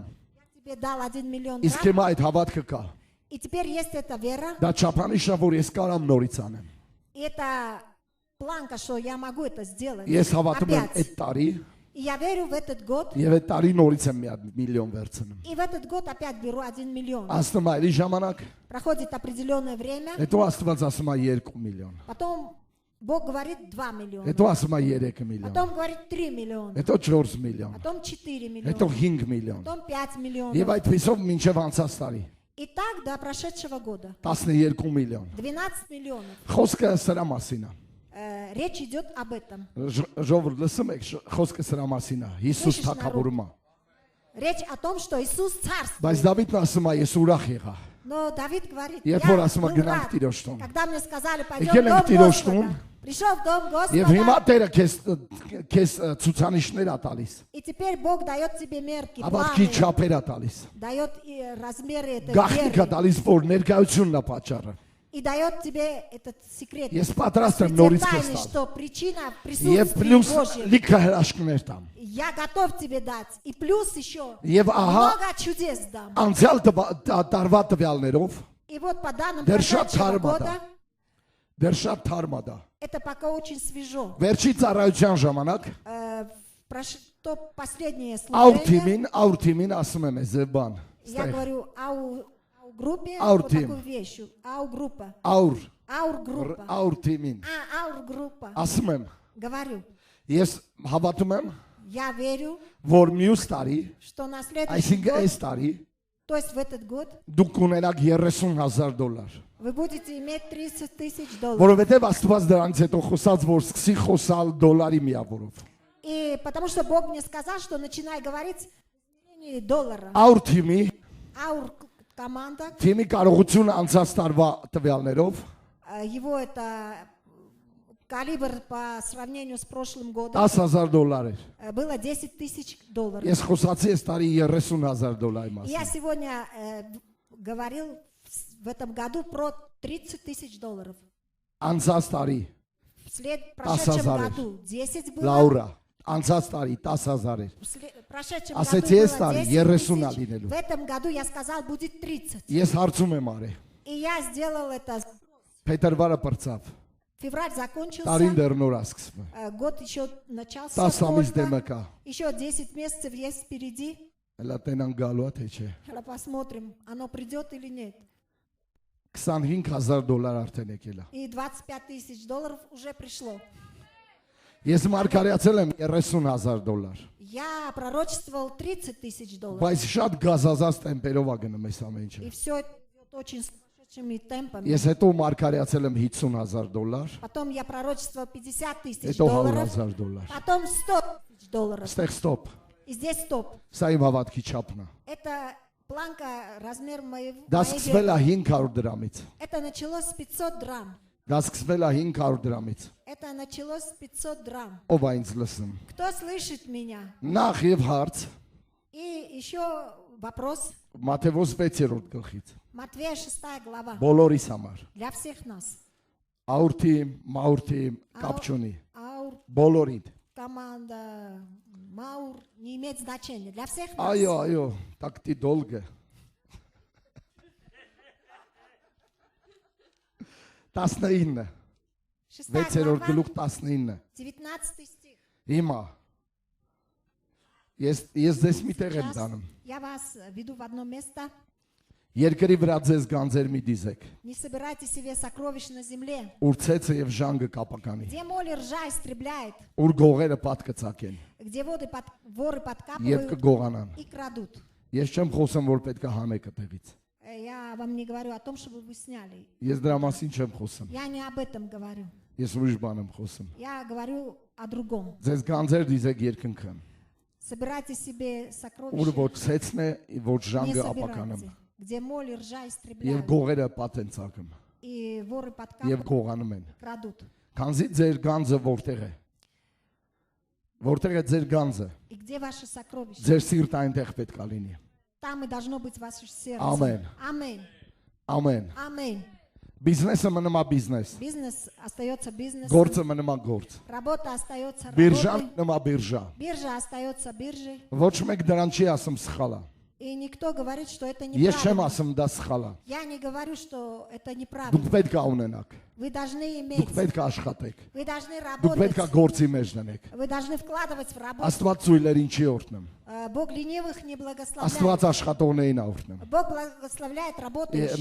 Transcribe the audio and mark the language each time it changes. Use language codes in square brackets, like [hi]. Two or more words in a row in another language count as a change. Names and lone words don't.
[ru] я тебе дал 1 миллион [hy] Իսկ [ru] драм, [hy] հիմա այդ հավատքը կա։ [ru] и теперь есть эта вера, [hy] Դա չափանիշ է, որ ես կարամ նորից անեմ։ [ru] и это планка, что я могу это сделать. [hy] Ես հավատում եմ [ru] Опять. [hy] այդ տարի [ru] И я верю в этот год, [hy] եւ այդ տարի նորից եմ մի հատ միլիոն վերցնում։ [ru] и в этот год опять беру 1 миллион. [hy] Ասում է էլի ժամանակ, [ru] Проходит определенное время, [hy] հետո Աստված ասում է 2 միլիոն։ [ru] потом Бог говорит 2 миллиона, [hy] Հետո ասում է 3 միլիոն։ [ru] потом говорит 3 миллиона, [hy] Հետո 4 միլիոն։ [ru] потом 4 [hy] Հետո [ru] миллиона, [hy] 5 միլիոն։ [ru] потом 5 [hy] Եվ [ru] миллионов. [hy] այդպեսով մինչև անցած տարի [ru] И так до прошедшего года [hy] 12 միլիոն։ [ru] 12 миллионов. [hy] Խոսքը սրա մասին է։ [ru] Речь идет об этом. [hy] Ժողովուրդ լսում եք, խոսքը սրա մասին է։ Հիսուս թագավորում է։ [ru] Речь о том, что Иисус царствует. [hy] Բայց Դավիթն ասում է, ես ուրախ եղա։ [ru] Но Давид говорит, [hy] Երբ [ru] я [hy] որ ասում է [ru] был [hy] գնանք [ru] рад, [hy] Տիրոջ տուն։ [ru] когда мне сказали, пойдем [hy] Եկել [ru] в [hy] ենք [ru] дом [hy] Տիրոջ տուն։ [ru] Господа. Пришел в дом [hy] Եվ հիմա [ru] Господа, [hy] Տերը քեզ ցուցանիշներ է տալիս։ [ru] и теперь Бог дает тебе мерки, [hy] Հավատքի [ru] планы, [hy] չափեր է տալիս։ [ru] дает и размеры этой [hy] Գաղտնիք է [ru] веры. [hy] տալիս, որ ներկայությունն է պատճառը։ [ru] и дает тебе этот секрет. [hy] Ես պատրաստ եմ [ru] Раскрытие [hy] նորից [ru] тайны, [hy] քեզ [ru] что причина [hy] Եվ [ru] присутствия [hy] պլյուս [ru] Божьего. [hy] լիքը հրաշքներ տամ։ [ru] Я готов тебе дать. И плюс еще [hy] Եվ ահա [ru] много чудес дам. [hy] անցյալ տարվա տվյալներով [ru] И вот по данным [hy] դեռ շատ [ru] прошедшего [hy] թարմ է դա։ [ru] года, [hy] Դեռ շատ թարմ է դա։ [ru] это пока очень свежо. [hy] Վերջի ծառայության ժամանակ [ru] То последнее [hy] our [ru] служение, [hy] team-ին ասում եմ ես բան։ [ru] я говорю ау группе, [hy] Our [ru] вот [hy] team. [ru] такую вещь. Ау группа. [hy] Our [ru] Ау группа. [en] our team- [hy] ին [ru] Ау группа. [hy] ասում եմ, [ru] Говорю, [hy] ես հավատում եմ, [ru] я верю, [hy] որ մյուս տարի, [ru] что на следующий [hy] այսինքն [ru] год, [hy] այս տարի [ru] то есть в этот год, [hy] դուք կունենաք 30,000 դոլար։ [ru] вы будете иметь 30 тысяч долларов. [hy] Որովհետև Աստված դրանից հետո խոսած որ սկսի խոսալ դոլարի միավորով։ [ru] И потому что Бог мне сказал, что начинай говорить в измерении доллара. [en] Our team- [hy] ի [ru] Аур команда, [hy] թիմի կարողությունը անցած տարվա տվյալներով [ru] его это калибр по сравнению с прошлым годом [hy] 10,000 դոլար էր։ [ru] было 10 тысяч долларов. [hy] Ես խոսացի այս տարի 30,000 դոլարի [ru] Я [hy] մասին։ [ru] сегодня говорил в этом году про 30 тысяч долларов. [hy] Անցած տարի [ru] В прошедшем [hy] 10,000. [ru] году 10 было. [hy] Լաուրա, анցած տարի 10,000 էր։ [ru] В прошедшем [hy] Ասեցի [ru] году [hy] այս [ru] было [hy] տարի [ru] 10 [hy] 30-ը [ru] тысяч. [hy] լինելու։ [ru] В этом году я сказал, будет 30. [hy] Ես հարցում եմ արի։ [ru] И я сделал это. [hy] Փետրվարը պրծավ։ [ru] Февраль закончился. [hy] Տարին դեռ նոր է սկսվում։ [ru] Год еще начался. [hy] 10 ամիս [ru] только. [hy] դեմը կա։ [ru] Еще 10 месяцев есть впереди. [hy] Հələ տենան գալու է թե չէ։ [ru] Посмотрим, оно придет или нет. [hy] 25,000 դոլար արդեն եկել է։ [ru] И 25 тысяч долларов уже пришло. [hy] Ես մարգարեացել եմ 30,000 դոլար։ [ru] Я пророчествовал 30 тысяч долларов. [hy] Բայց շատ գազազած տեմպերով է գնում այս ամեն ինչը։ [ru] И все это идет очень сумасшедшими темпами. [hy] Ես հետո մարգարեացել եմ 50,000 դոլար, [ru] Потом я пророчествовал 50 тысяч [hy] հետո [ru] долларов. [hy] 100,000 դոլար։ [ru] Потом 100 тысяч долларов. [hy] Ստեղ ստոպ։ [ru] И здесь стоп. [hy] Սա իմ հավատքի չափն է։ [ru] Это планка, размер [hy] Դա [ru] моей [hy] սկսվել է [ru] веры. [hy] 500 դրամից։ [ru] Это началось с 500 драм. [hy] Դա սկսվել է 500 դրամից։ [ru] Это началось с 500 драм. [hy] Ով է ինձ լսում։ [ru] Кто слышит меня? [hy] Նախ եւ հարց [ru] И еще вопрос. [hy] Մատթեոս 6-րդ գլխից։ [ru] Матвея 6 глава. [hy] Բոլորիս համար։ [ru] Для всех нас. [hy] Աուրտի, մաուրտի, կապ չունի։ [ru] Аур, [hy] Բոլորին։ [ru] команда, Маур не имеет значения. Для всех нас. [hy] Այո, [ru] так ты долго։ [hy] 19 6 6-րդ [ru] глава, [hy] գլուխ 19 [ru] 19 стих. [hy] Հիմա ես ձեզ մի տեղ եմ [ru] Сейчас [hy] դանում [ru] я вас веду в одно место. [hy] Երկրի վրա ձեզ գանձեր մի դիզեք [ru] Не собирайте себе сокровищ на земле, [hy] ուր ցեցը եւ ժանգը կապականի [ru] где моль и ржа истребляет, [hy] ուր գողերը պատկծակեն [ru] где воры [hy] եւ [ru] подкапывают [hy] կգողանան [ru] и крадут. [hy] Ես չեմ խոսում որ պետք է հանեք այդտեղից [ru] Я вам не говорю о том, чтобы вы сняли. [hy] Ես դրա մասին չեմ խոսում [ru] Я не об этом говорю. [hy] Ես ուրիշ բան եմ խոսում [ru] Я говорю о другом. [hy] Ձեզ գանձեր դիզեք երկնքան [ru] Собирайте себе [hy] ուր [ru] сокровища, [hy] ոչ ցեցն է ոչ [ru] не [hy] ժանգը ապականում [ru] собирайте, где моль и ржа [hy] եւ [ru] истребляют, [hy] գողերը պատեն ցակում [ru] и воры [hy] եւ [ru] подкапывают, [hy] գողանում են [ru] крадут. [hy] Քանզի ձեր գանձը որտեղ է Որտեղ է ձեր գանձը [ru] И где ваше сокровище? [hy] Ձեր սիրտը այնտեղ պետք է լինի [ru] Там и должно быть ваше сердце. Амен. Аминь. [hy] Ամեն [ru] Аминь. [hy] Բիզնեսը մնում է բիզնես [ru] Бизнес остается бизнесом. [hy] Գործը մնում է գործ [ru] Работа остается [hy] Բիրժան [ru] работой. [hy] մնում է բիրժա [ru] Биржа остается биржей. [hy] Ոչ մեկ դրան չի ասում սխալա [ru] И никто говорит, что это [hy] Ես չեմ [ru] неправильно. [hy] ասում դա սխալա [ru] Я не говорю, что это [hy] Դուք [ru] неправильно. [hy] պետք է ունենաք [ru] Вы должны [hy] Դուք [ru] иметь. [hy] պետք է աշխատեք [ru] Вы должны [hy] Դուք պետք է [ru] работать. [hy] գործի մեջ դնեք [ru] Вы должны вкладывать в работу. [hy] Աստված ծույլերին չի օրհնում [ru] Бог ленивых не благословляет. [hy] Աստված աշխատողներին է օրհնում [ru] Бог благословляет работающих.